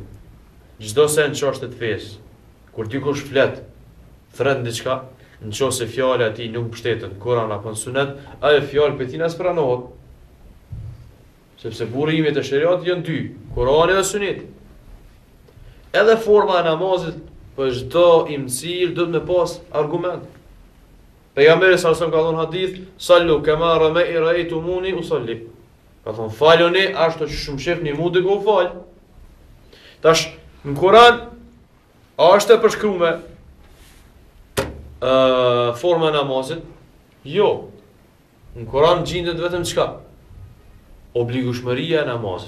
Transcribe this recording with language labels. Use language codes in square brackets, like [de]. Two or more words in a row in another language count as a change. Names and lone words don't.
[sq] Çdo se në çështje të fesë, kur dikush flet, thret diçka, nëse fjala e tij nuk mbështetet në Kur'an apo në Sunet, ajo fjalë për tij as pranohet. Sepse burimet e shariatit janë dy, Kurani dhe Suneti. Edhe forma e namazit për çdo imësir do të me pas argument. Pejgamberi [ar] صلى الله عليه وسلم [sq] ka thënë hadith: [ar] "صلوا كما رأيتموني أصلي." [sq] Ka thënë faluni ashtu që shumë shefni mu dhe u fal. Tash në Kur'an është e përshkruar forma e namazit? Jo. Në Kur'an gjendet vetëm çka? Obligueshmëria e namazit.